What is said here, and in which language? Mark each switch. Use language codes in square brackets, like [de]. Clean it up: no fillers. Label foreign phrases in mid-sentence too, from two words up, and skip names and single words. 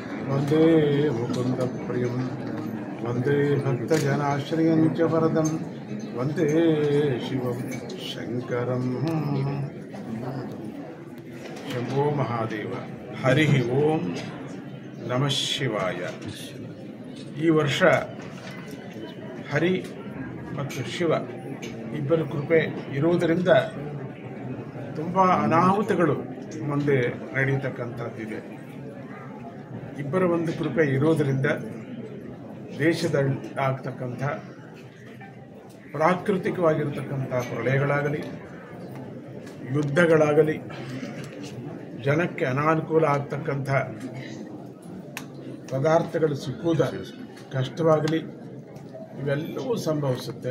[sa] वंदे मुकुंदप्रियं वंदे भक्तजनाश्रयं च वरदं वंदे शिवं शंकरं शंभो महादेव हरि ओम नमः शिवाय। [kn] ಈ ವರ್ಷ ಹರಿ ಮತ್ತು ಶಿವ ಇಬ್ಬರ ಕೃಪೆ ಇರುವುದರಿಂದ ತುಂಬ ಅನಾಹುತಗಳು ಮುಂದೆ ನಡೆಯತಕ್ಕಂಥದ್ದಿದೆ. ಇಬ್ಬರ ಒಂದು ಕೃಪೆ ಇರೋದರಿಂದ ದೇಶದಲ್ಲಿ ಆಗ್ತಕ್ಕಂಥ ಪ್ರಾಕೃತಿಕವಾಗಿರತಕ್ಕಂಥ ಪ್ರಳಯಗಳಾಗಲಿ, ಯುದ್ಧಗಳಾಗಲಿ, ಜನಕ್ಕೆ ಅನಾನುಕೂಲ ಆಗ್ತಕ್ಕಂಥ ಪದಾರ್ಥಗಳು ಸಿಕ್ಕುವುದ ಕಷ್ಟವಾಗಲಿ, ಇವೆಲ್ಲವೂ ಸಂಭವಿಸುತ್ತೆ.